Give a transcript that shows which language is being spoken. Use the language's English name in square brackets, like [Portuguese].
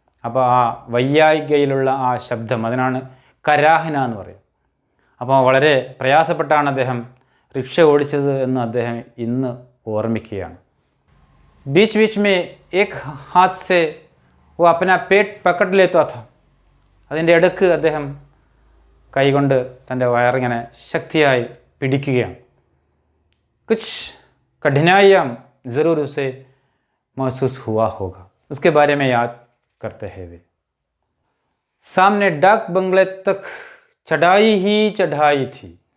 [Malayalam] അപ്പോൾ ആ വയ്യായികയിലുള്ള ആ ശബ്ദം, അതിനാണ് കരാഹ്ന എന്ന് പറയും. അപ്പോൾ വളരെ പ്രയാസപ്പെട്ടാണ് അദ്ദേഹം റിക്ഷ ഓടിച്ചത് എന്ന് അദ്ദേഹം ഇന്ന് ഓർമ്മിക്കുകയാണ്. [Hindi] बीच बीच में एक हाथ से वो अपना पेट पकड़ लेता था. [Malayalam] അതിൻ്റെ ഇടയ്ക്ക് അദ്ദേഹം കൈകൊണ്ട് തൻ്റെ വയറിങ്ങനെ ശക്തിയായി പിടിക്കുകയാണ്. [Hindi] कुछ कठिनाइयाँ ज़रूर उसे महसूस हुआ होगा. उसके बारे में याद करते हैं वे. सामने डाक बंगले तक चढ़ाई ही चढ़ाई थी.